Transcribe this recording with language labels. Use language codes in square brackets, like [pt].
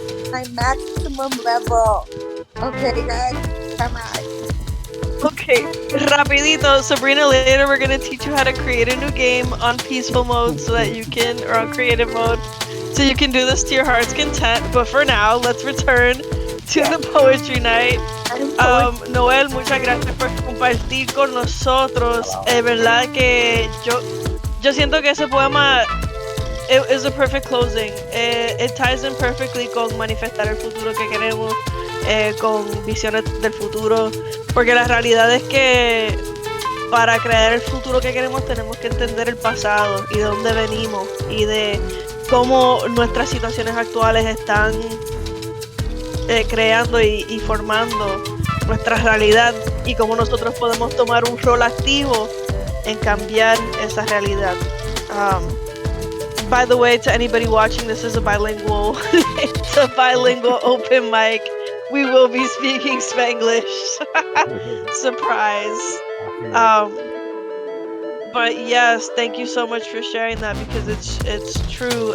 [en] My maximum level. Okay, guys, come on. Okay, rapidito, Sabrina, later we're gonna teach you how to create a new game on peaceful mode so that you can, or on creative mode, so you can do this to your heart's content. But for now, let's return to the poetry night. [es] Noel, muchas gracias por compartir con nosotros. Es verdad que yo siento que ese poema [en] is a perfect closing. It ties in perfectly [es] con manifestar el futuro que queremos, con visiones del futuro. Porque la realidad es que para crear el futuro que queremos tenemos que entender el pasado y de dónde venimos y de cómo nuestras situaciones actuales están creando y formando nuestra realidad y cómo nosotros podemos tomar un rol activo en cambiar esa realidad. [en] By the way, to anybody watching, this is a bilingual it's a bilingual open mic. We will be speaking Spanglish. Surprise. But yes, thank you so much for sharing that because it's true.